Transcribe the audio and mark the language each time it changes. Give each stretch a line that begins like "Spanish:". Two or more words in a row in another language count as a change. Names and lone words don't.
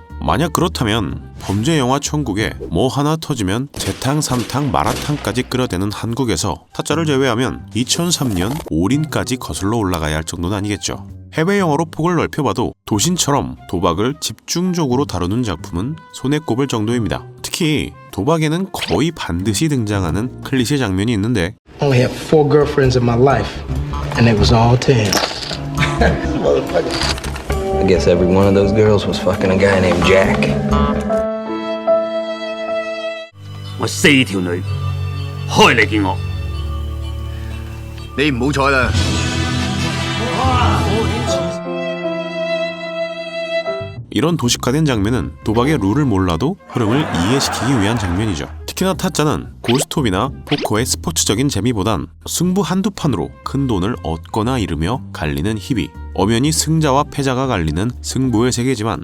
Korean: 만약 그렇다면 범죄 영화 천국에 뭐 하나 터지면 재탕, 삼탕, 마라탕까지 끓여대는 한국에서 타짜를 제외하면 2003년 올인까지 거슬러 올라가야 할 정도는 아니겠죠. 해외 영화로 폭을 넓혀봐도 도신처럼 도박을 집중적으로 다루는 작품은 손에 꼽을 정도입니다. 특히 도박에는 거의 반드시 등장하는 클리셰 장면이 있는데,
English: Only had 4 girlfriends in my life, and it was all to him. I guess every one of those girls was fucking a guy named Jack.
Cantonese: 我4條女，開嚟見我。你唔好彩啦！
Korean: 이런 도식화된 장면은 도박의 룰을 몰라도 흐름을 이해시키기 위한 장면이죠. 특히나 타짜는 고스톱이나 포커의 스포츠적인 재미보단 승부 한두 판으로 큰 돈을 얻거나 잃으며 갈리는 희비, 엄연히 승자와 패자가 갈리는 승부의 세계지만,